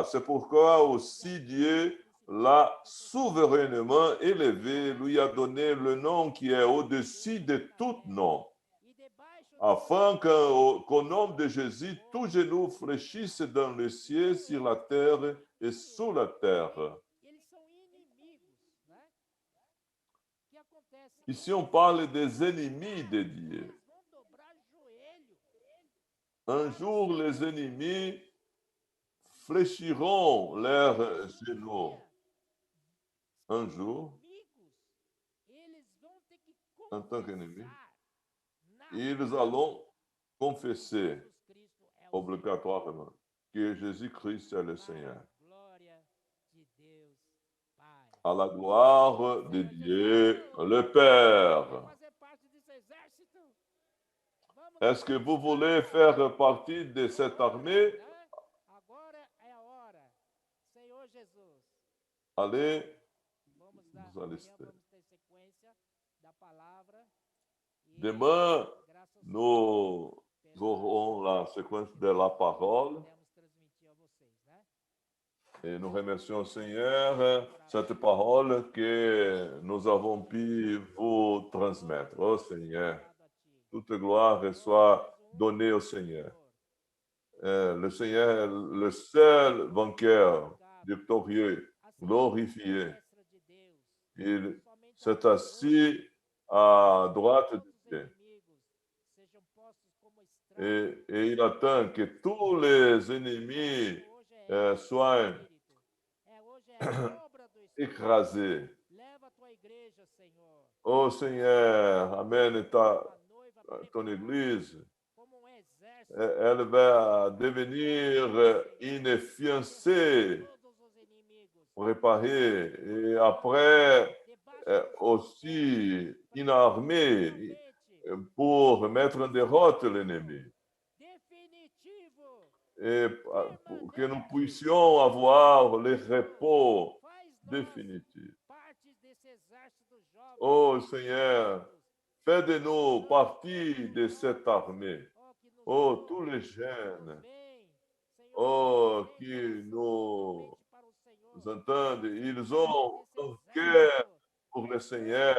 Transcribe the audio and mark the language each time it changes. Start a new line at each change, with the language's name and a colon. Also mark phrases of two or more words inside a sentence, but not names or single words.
French: C'est pourquoi aussi Dieu l'a souverainement élevé, lui a donné le nom qui est au-dessus de tout nom, afin qu'au nom de Jésus, tout genou fléchisse dans le ciel, sur la terre et sous la terre.
Portuguese: eles são inimigos, né? O que acontece?
French: Ici, on parle des ennemis de Dieu.
Portuguese: Eles vão dobrar joelho.
French: Un jour, les ennemis fléchiront leurs genoux. Un jour,
Portuguese: Inimigos, eles vão ter que
French: en tant qu'ennemis,
Portuguese: confessar
French: ils allons confesser
Portuguese: Jesus Cristo é o
French: obligatoirement que Jésus-Christ est le Seigneur.
Portuguese: glória de Deus Pai.
French: À la gloire de Dieu, le Père.
Portuguese: Fazer parte desse exército. Vamos
French: Est-ce que vous voulez faire partie de cette armée?
Portuguese: né? Agora é a hora. Senhor Jesus.
French: Allez
Portuguese: Vamos
French: vous
Portuguese: amanhã allister. vamos ter sequência da palavra. E
French: Demain,
Portuguese: graças a
French: nous
Portuguese: Deus
French: aurons la séquence de la parole.
Portuguese: podemos transmitir a vocês, né?
French: Et nous remercions le Seigneur cette parole que nous avons pu vous transmettre. Oh Seigneur,
Portuguese: Dado a ti.
French: toute gloire soit donnée au Seigneur. Le Seigneur est le seul vainqueur, victorieux, glorifié.
Portuguese: Destra de Deus.
French: Il
Portuguese: Somente
French: s'est assis à droite de
Portuguese: todos os
French: Dieu.
Portuguese: inimigos sejam postos como estragos.
French: Et il attend que tous les ennemis
Portuguese: Hoje é
French: soient
Portuguese: Espírito. Hoje é a obra do Espírito.
French: écrasés.
Portuguese: Leva a tua igreja, Senhor.
French: Oh Seigneur, amène
Portuguese: A noiva
French: ton
Portuguese: preparada
French: Église.
Portuguese: como um exército.
French: Elle va devenir une fiancée
Portuguese: Todos os inimigos.
French: préparée et après
Portuguese: Debaixo
French: aussi une armée
Portuguese: finalmente
French: pour mettre en déroute l'ennemi
Portuguese: definitivo.
French: et pour que nous puissions avoir le repos
Portuguese: Faz nós
French: définitif.
Portuguese: partes desse exército jovem.
French: Oh Seigneur, fais de nous partie de cette armée. Oh, tous les jeunes, oh, qui nous entendent, ils ont un cœur pour le Seigneur.